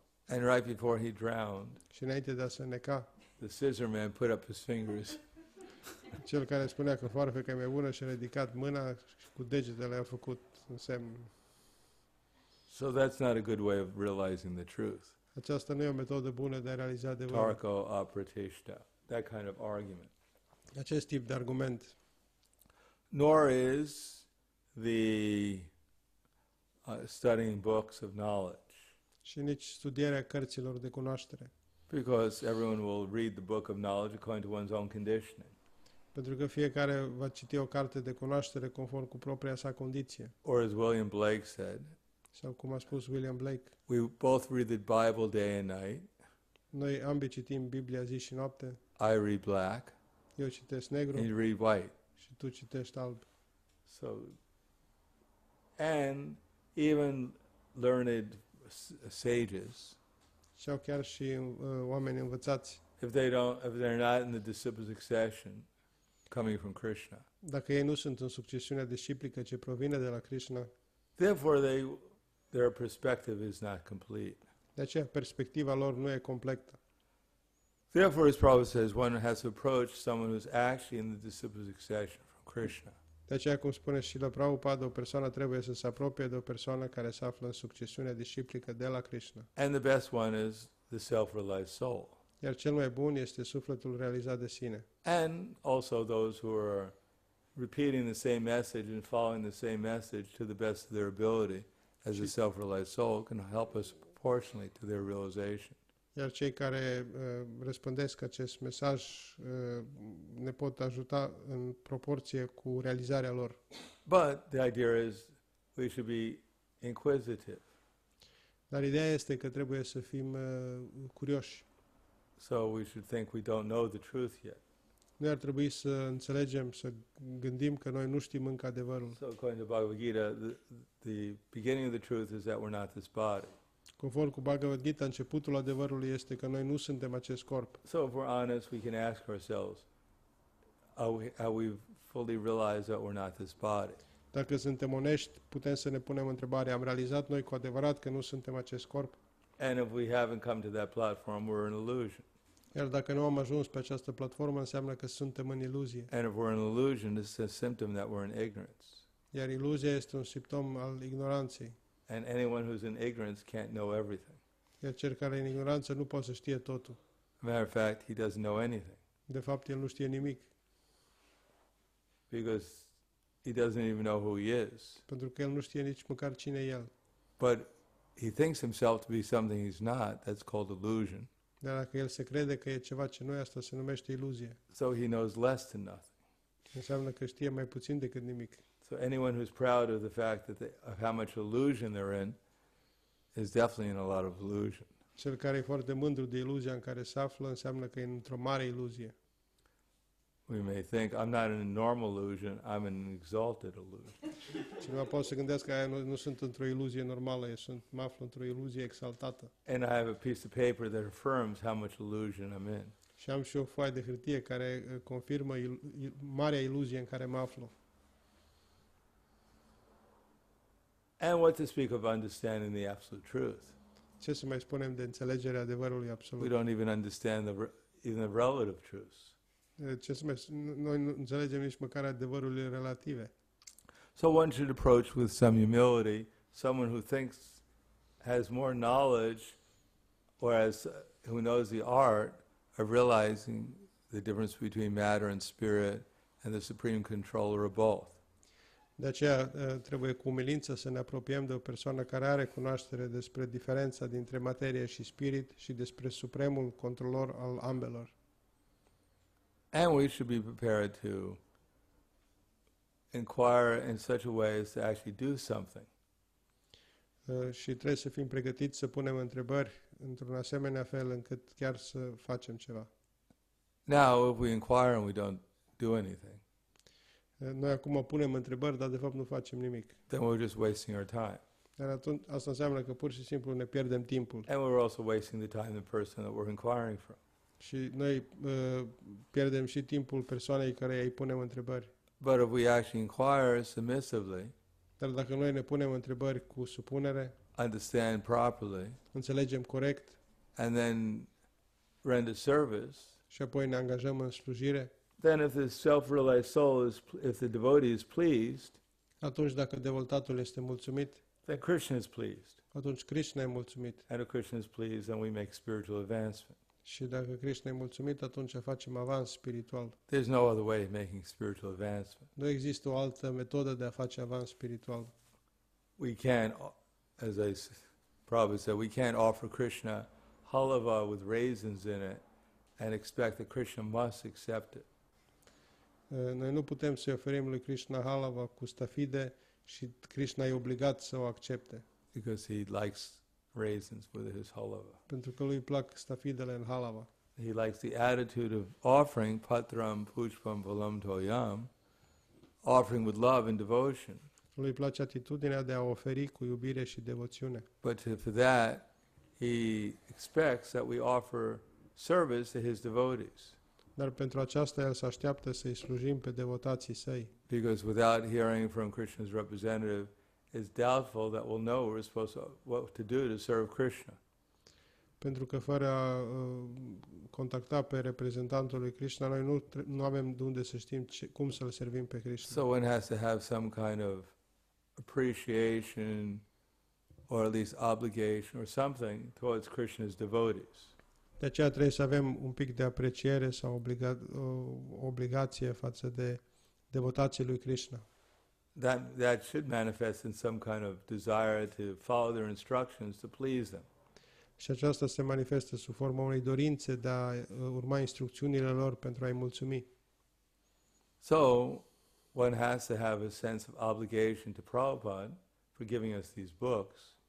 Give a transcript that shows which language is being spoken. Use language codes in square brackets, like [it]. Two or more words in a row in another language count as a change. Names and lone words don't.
[en] And right before he drowned, [ro] Și înainte de a se neca, [en] the scissor man put up his fingers [ro] cel care spunea că foarfeca e mai bună și a ridicat mâna și cu degetele a făcut un semn. [en] So that's not a good way of realizing the truth. [ro] Aceasta nu e o metodă bună de a realiza adevărul. [sa] तर्कोऽप्रतिष्ठः, [en] that kind of argument. [ro] Acest tip de argument. [en] Nor is the studying books of knowledge, [ro] Și nici studierea cărților de cunoaștere. [en] because everyone will read the book of knowledge according to one's own conditioning. [ro] Pentru că fiecare va citi o carte de cunoaștere conform cu propria sa condiție. [en] Or as William Blake said, [ro] Sau cum a spus William Blake, [en] we both read the Bible day and night. [ro] noi ambii citim Biblia zi și noapte, [en] I read black, [ro] eu citesc negru [en] and you read white. [ro] și tu citești alb. [en] So, and even learned sages, [ro] Sau chiar și oameni învățați, [en] if they're not in the disciple succession coming from Krishna, [ro] dacă ei nu sunt în succesiunea disciplică ce provine de la Krishna, [en] therefore their perspective is not complete. [ro] de aceea perspectiva lor nu e completă. [en] Therefore, as Prabhupada says, one has to approach someone who's actually in the disciple succession from Krishna. [ro] De aceea, cum spune și la Prabhupada, o persoană trebuie să se apropie de o persoană care se află în succesiunea disciplică de la Krishna. [en] And the best one is the self-realized soul. [ro] Iar cel mai bun este sufletul realizat de sine. [en] And also those who are repeating the same message and following the same message to the best of their ability as a self-realized soul can help us proportionally to their realization. [ro] Iar cei care răspândesc acest mesaj ne pot ajuta în proporție cu realizarea lor. [en] But the idea is we should be inquisitive. [ro] Dar ideea este că trebuie să fim curioși. [en] So we should think we don't know the truth yet. [ro] Noi ar trebui să înțelegem, să gândim că noi nu știm încă adevărul. [en] So according to Bhagavad Gita, the beginning of the truth is that we're not this body. [ro] Conform cu Bhagavad Gita, începutul adevărului este că noi nu suntem acest corp. [en] So if we're honest, we can ask ourselves, are we fully realized that we're not this body? [ro] Dacă suntem onești, putem să ne punem întrebarea, am realizat noi cu adevărat că nu suntem acest corp? [en] And if we haven't come to that platform, we're in illusion. [ro] Iar dacă nu am ajuns pe această platformă, înseamnă că suntem în iluzie. [en] And if we're in illusion, this is a symptom that we're in ignorance. [ro] Iar iluzia este un simptom al ignoranței. [en] And anyone who's in ignorance can't know everything. [ro] Iar cel care e în ignoranță nu poate să știe totul. [en] Matter of fact, he doesn't know anything [ro] De fapt, el nu știe nimic, [en] because he doesn't even know who he is. [ro] pentru că el nu știe nici măcar cine e el. [en] But he thinks himself to be something he's not. That's called illusion. [ro] Dar dacă el se crede că e ceva ce nu e, asta se numește iluzie. [en] So he knows less than nothing. [ro] Înseamnă că știe mai puțin decât nimic. [en] So anyone who's proud of the fact of how much illusion they're in is definitely in a lot of illusion. [ro] Cel care e foarte mândru de iluzia în care se află înseamnă că e într-o mare iluzie. [en] We may think, I'm not in a normal illusion, I'm in an exalted illusion. [ro] Cineva poate să gândească că nu sunt într-o iluzie normală, mă aflu într-o iluzie exaltată. [en] And I have a piece of paper that affirms how much illusion I'm in. [ro] Și am și o foaie de hârtie care confirmă marea iluzie în care mă aflu. [en] And what to speak of understanding the absolute truth? [ro] Ce să mai spunem de înțelegerea adevărului [en] We [ro] absolut? [en] don't even understand even the relative truths. [ro] Ce să mai, noi nu înțelegem nici măcar adevărurile relative. [en] So one should approach with some humility someone who thinks has more knowledge or who knows the art of realizing the difference between matter and spirit and the supreme controller of both. [ro] De aceea trebuie cu umilință să ne apropiem de o persoană care are cunoaștere despre diferența dintre materie și spirit și despre supremul controlor al ambelor. [en] And we should be prepared to inquire in such a way as to actually do something. [ro] Și trebuie să fim pregătiți să punem întrebări într-un asemenea fel încât chiar să facem ceva. [en] Now, if we inquire and we don't do anything, [ro] Noi acum punem întrebări, dar de fapt nu facem nimic. [en] then we're just wasting our time. [ro] Dar atunci asta înseamnă că pur și simplu ne pierdem timpul. [en] And we're also wasting the time of the person that we're inquiring from. [ro] Și noi pierdem și timpul persoanei care îi punem întrebări. [en] But if we actually inquire submissively, [ro] Dar dacă noi ne punem întrebări cu supunere, [en] understand properly, [ro] înțelegem corect [en] and then render service, [ro] și apoi ne angajăm în slujire, [en] then if the self-realized soul if the devotee is pleased, [ro] atunci dacă devotatul este mulțumit, [en] then Krishna is pleased. [ro] atunci Krishna e mulțumit. [en] And if Krishna is pleased, then we make spiritual advancement. [ro] Și dacă Krishna e mulțumit, atunci facem avans spiritual. [en] There's no other way of making spiritual advancement. [ro] Nu există o altă metodă de a face avans spiritual. [en] We can't, as Prabhupada said, we can't offer Krishna halava with raisins in it and expect that Krishna must accept it. [ro] Noi nu putem să-i oferim lui Krishna halava cu stafide și Krishna e obligat să o accepte. [en] Because he likes raisins with his halava. [ro] Pentru că lui plac stafidele în halava. [en] He likes the attitude of offering [sa] पत्रं पुष्पं फलं तोयं, [en] offering with love and devotion. [ro] Lui place atitudinea de a oferi cu iubire și devoțiune. [en] But for that, he expects that we offer service to his devotees. [ro] Dar pentru aceasta el se așteaptă să-i slujim pe devotații săi. [en] Because without hearing from Krishna's representative, it's doubtful that we'll know we're supposed to, what to do to serve Krishna. [ro] Pentru că fără a contacta pe reprezentantul lui Krishna, noi nu avem de unde să știm cum să-L servim pe Krishna. [en] So one has to have some kind of appreciation or at least obligation or something towards Krishna's devotees. [ro] De aceea trebuie să avem un pic de apreciere sau obligație față de devotații lui Krishna. [en] That should manifest in some kind of desire to follow their instructions to please them. [ro] Și aceasta se manifestă sub forma unei dorințe de a urma instrucțiunile lor pentru a-i mulțumi. [en] So one has to have a sense of obligation to Prabhupada for giving us these books.